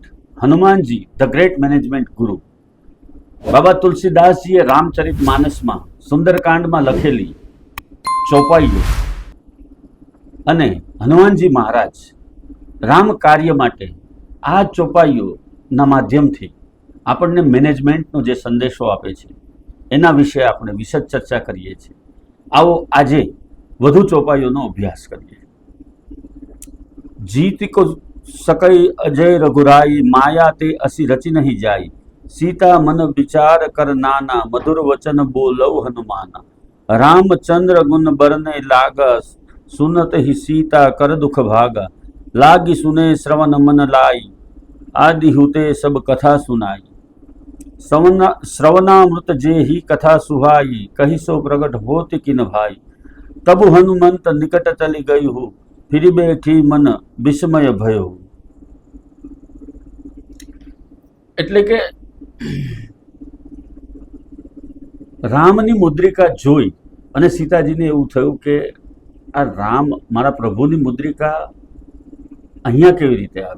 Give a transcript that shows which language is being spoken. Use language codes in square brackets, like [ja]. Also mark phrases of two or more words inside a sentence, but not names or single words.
[gu] હનુમાનજી [en] the great management guru [gu] બાબા તુલસીદાસજીએ રામચરિત માનસમાં સુંદરકાંડમાં લખેલી ચોપાઈઓ અને હનુમાનજી મહારાજ રામ કાર્ય માટે આ ચોપાઈઓના માધ્યમથી આપણને મેનેજમેન્ટનો જે સંદેશો આપે છે એના વિશે આપણે વિશદ ચર્ચા કરીએ છીએ. આવો આજે વધુ ચોપાઈઓનો અભ્યાસ કરીએ. [awa] जीत को सकई अजय रघुराई माया ते असी रचि नहीं जाई सीता मन विचार कर नाना मधुर वचन बोलव हनुमाना रामचंद्र गुण बरने लागस सुनत ही सीता कर दुख भागा लागी सुने श्रवण मन लाई आदि हुते सब कथा सुनाई श्रवणामृत जे ही कथा सुहाई कही सो प्रगट होत किन भाई तब हनुमंत निकट चली गई हूँ फिर बैठी मन विस्मय भयो. [gu] એટલે કે રામની મુદ્રિકા જોઈ અને સીતાજીને એવું થયું કે આ રામ મારા પ્રભુની મુદ્રિકા અહીંયા કેવી રીતે આવી.